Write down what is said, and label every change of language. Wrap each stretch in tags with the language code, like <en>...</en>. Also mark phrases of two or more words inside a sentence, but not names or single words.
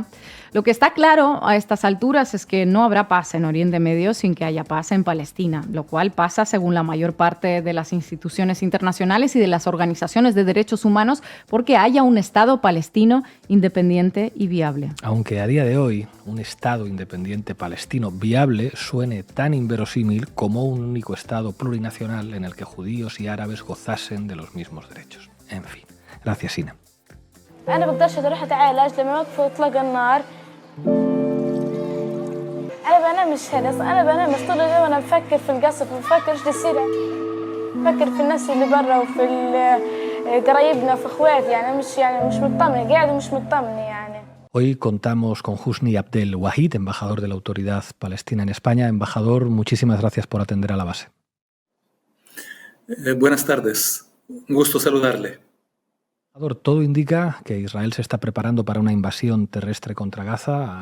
<es>Lo que está claro a estas alturas es que no habrá paz en Oriente Medio sin que haya paz en Palestina, lo cual pasa, según la mayor parte de las instituciones internacionales y de las organizaciones de derechos humanos, porque haya un Estado palestino independiente y viable. Aunque a día de hoy un Estado independiente palestino viable suene tan inverosímil como un único Estado plurinacional en el que judíos y árabes gozasen de los mismos derechos. En fin. Gracias, Ina.</es> <ar>أنا بقدرش أروح أتعالج لما يوقفوا إطلاق النار. أنا بنامش هنا، أنا بنامش طول اليوم وأنا بفكر في القصف وبفكر إيش بيصير، بفكر في الناس اللي برا وفي قرايبنا وفي إخواتي، يعني مش مطمنة، قاعد ومش مطمنة يعني.</ar> <es>Hoy contamos con Husni Abdel Wahid, embajador de la Autoridad Palestina en España. Embajador, muchísimas gracias por atender a la base. Buenas tardes, un gusto saludarle. Todo indica que Israel se está preparando para una invasión terrestre contra Gaza.</es>